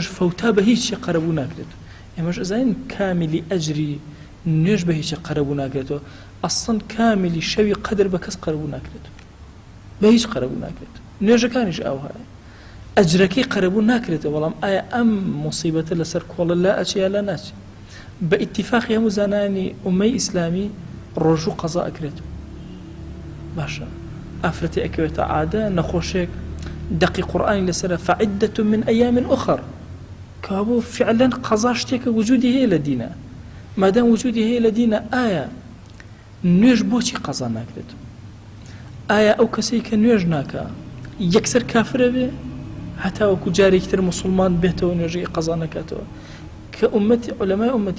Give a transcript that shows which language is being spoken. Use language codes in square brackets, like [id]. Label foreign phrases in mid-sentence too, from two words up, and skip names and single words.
[ckb] فەوتا بە هیچی قەرەبوو ناکرێت ئێمەش ئەزانین کامیلی ئەجری نوێژ بە هیچی قەرەبوو ناکرێتەوە ئەسڵەن کامیلی شەوی قەدر بە کەس قەرەبوو ناکرێت بە هیچ قەرەبوو ناکرێت نوێژەکانیش ئەوهایە ئەجرەکەی قەرەبوو ناکرێتەوە بەڵام ئایا ئەم مصیبەتە لەسەر کۆڵە لا ئەچێ لا ناچێت بە ئیتیفاقی هەموو زانانی ئومەی ئیسلامی ڕۆژوو قەزا ئەکرێت باشە ئافرەتی ئەکەوێتە عادە نەخۆشێک دقی قورآانی لەسرە [ar] فعدة من أيام أخر [ckb] کابۆ فعلا قەزا شتێکە وجودی هەیە لە دینە مادام وجودی هەیە لە دینە ئایا نوێژ بۆچی قەزا ناکرێت ئایا ئەو کەسەی کە نوێژ ناکە یەکسەر کافرە بێ هەتا وەکو جارێکتر مسلمان بێتەوە نوێژی قەزا نەکاتەوە کە ئومەتی عولەمای ئومەتی